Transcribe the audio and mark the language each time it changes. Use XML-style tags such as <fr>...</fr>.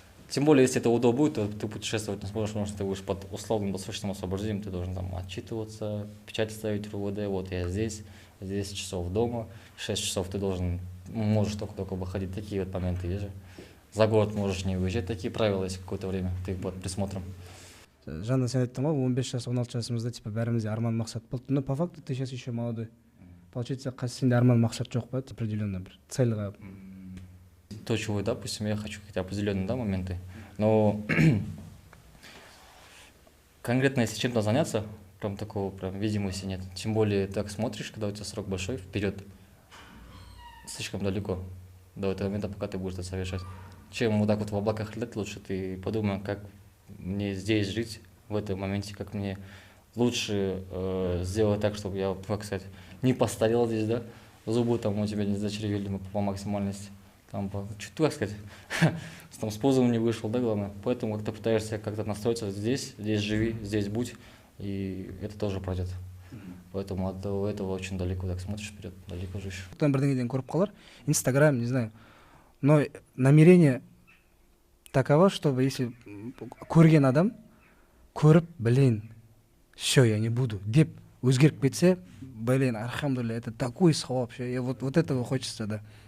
<ru>Тем более, если это УДО будет, то ты путешествовать не сможешь, потому что ты будешь под условным досрочным освобождением, ты должен там отчитываться, печать ставить в РУВД, вот я здесь, 10 часов дома, 6 часов ты должен, можешь только выходить, такие вот моменты есть же. За город можешь не выезжать, такие правила есть какое-то время, ты под присмотром.</ru> <kk>Жанна, сен айттың ғой 15 жас 16 жасымызда типа бәрімізде арман мақсат болды.</kk> <ru>Но по факту ты сейчас еще молодой.</ru> <kk>Получается, қазір сенде арман мақсат жоқ па, определенно бір цельға?</kk> <ru>То, чего, допустим, я хочу какие-то определенные, да, моменты, но конкретно если чем-то заняться, прям такого прям видимости нет. Тем более так смотришь, когда у тебя срок большой, вперед, слишком далеко до этого момента, пока ты будешь это совершать. Чем вот так вот в облаках летать, лучше ты подумай, как мне здесь жить, в этом моменте, как мне лучше сделать так, чтобы я, как сказать, не постарел здесь, да, зубы там у тебя не зачервели по максимальности. Там, чуть, как сказать, там с позовом не вышел, да, главное. Поэтому как-то пытаешься как-то настроиться здесь живи, здесь будь, и это тоже пройдет. Поэтому от этого очень далеко, так смотришь вперед, далеко же еще.</ru> <kk>Там бірдеңеден көріп қалар, Инстаграм,</kk> <ru>не знаю. Но намерение таково, чтобы если</ru> <kk>көрген адам, көріп,</kk> <ru>блин, все, я не буду,</ru> <kk>деп өзгеріп кетсе,</kk> <ru>блин, алхамдулилля, это такой схват вообще, вот этого хочется, да.</ru>